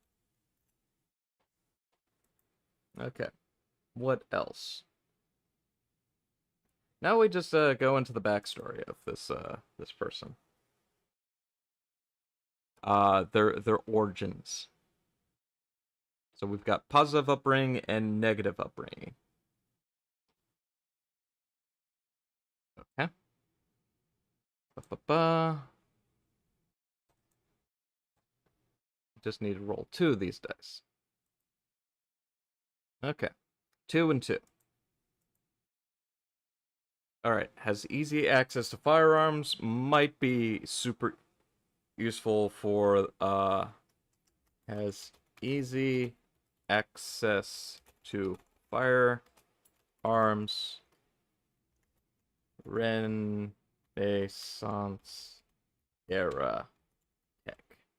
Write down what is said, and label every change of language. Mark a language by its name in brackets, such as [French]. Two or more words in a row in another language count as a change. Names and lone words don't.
[English] Okay. What else? Now we just go into the backstory of this person. Their origins. So we've got positive upbringing and negative upbringing. Okay. Ba-ba-ba. Just need to roll 2 of these dice. Okay. 2 and 2. Alright, has easy access to firearms, might be super useful for, has easy access to firearms, Renaissance era tech.